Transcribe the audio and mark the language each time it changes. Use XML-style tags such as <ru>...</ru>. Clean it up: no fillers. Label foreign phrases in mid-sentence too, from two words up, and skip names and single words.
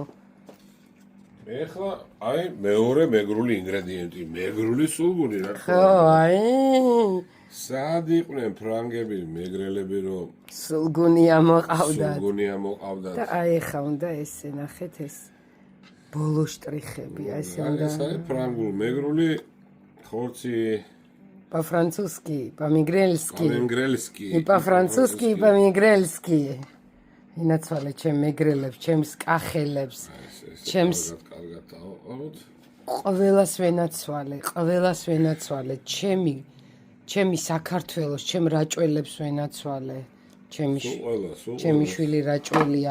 <ka>ეხლა აი მეორე მეგრული ინგრედიენტი, მეგრული სულგუნი რა თქმა უნდა. ხო, აი სად იყვნენ ფრანგები, მეგრელები რომ სულგუნი ამოყავდათ. და აი ეხლა უნდა ესე ნახეთ ეს ბოლო შტრიხები, აი ესე უნდა. ეს არის ფრანგული მეგრული ხორცი</ka> <ru>по-французски, по-мигрельски. по-мигрельски. по-французски, по-мигрельски.</ru> <ka>ინაცვალე ჩემ მეგრელებს, ჩემს კახელებს, ჩემს კარგად დავაყაროთ. ყველას ვენაცვალე, ჩემი საქართველოს, ჩემ რაჭველებს ვენაცვალე. ჩემი შვილი რაჭველია.</ka>